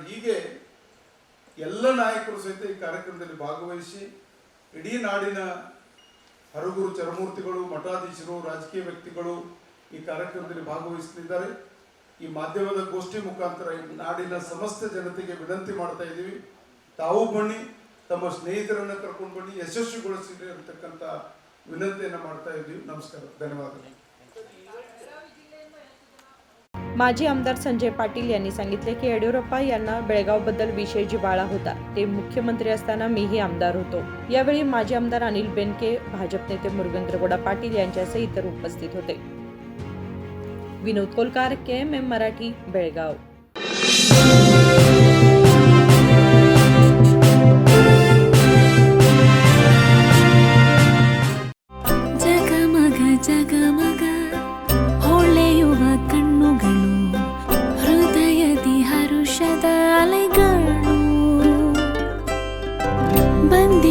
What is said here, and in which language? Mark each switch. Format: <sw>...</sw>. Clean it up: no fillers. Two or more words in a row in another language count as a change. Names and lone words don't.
<kn>ಹೀಗೆ ಎಲ್ಲ ನಾಯಕರು ಸಹಿತ ಈ ಕಾರ್ಯಕ್ರಮದಲ್ಲಿ ಭಾಗವಹಿಸಿ ಇಡೀ ನಾಡಿನ ಹರಗುರು ಚರಮೂರ್ತಿಗಳು, ಮಠಾಧೀಶರು, ರಾಜಕೀಯ ವ್ಯಕ್ತಿಗಳು ಈ ಕಾರ್ಯಕ್ರಮದಲ್ಲಿ ಭಾಗವಹಿಸಲಿದ್ದಾರೆ. ಈ ಮಾಧ್ಯಮದ ಗೋಷ್ಠಿ ಮುಖಾಂತರ ನಾಡಿನ ಸಮಸ್ತ ಜನತೆಗೆ ವಿನಂತಿ ಮಾಡ್ತಾ ಇದ್ದೀವಿ, ತಾವು ಬನ್ನಿ, ತಮ್ಮ ಸ್ನೇಹಿತರನ್ನ ಕರ್ಕೊಂಡು ಬನ್ನಿ, ಯಶಸ್ವಿಗೊಳಿಸಿರಿ ಅಂತಕ್ಕಂಥ ವಿನಂತಿಯನ್ನು ಮಾಡ್ತಾ ಇದ್ದೀವಿ.</kn> <mr>नमस्कार, धन्यवाद. माजी आमदार संजय पाटील यांनी सांगितले की येडियुरप्पा यांना बेळगावबद्दल विशेष जिव्हाळा होता. ते मुख्यमंत्री असताना मीही आमदार होतो. यावेळी माजी आमदार अनिल बेनके, भाजप नेते मुरगेंद्रगौडा पाटील यांच्यासह इतर उपस्थित होते. विनोद कोलकार, KMM मराठी, बेळगाव.</mr> <kn>ಜಗಮಗ ಹೊಳೆಯುವ ಕಣ್ಣುಗಳು, ಹೃದಯದಿ ಹರುಷದ ಅಲೆಗಳು.</kn>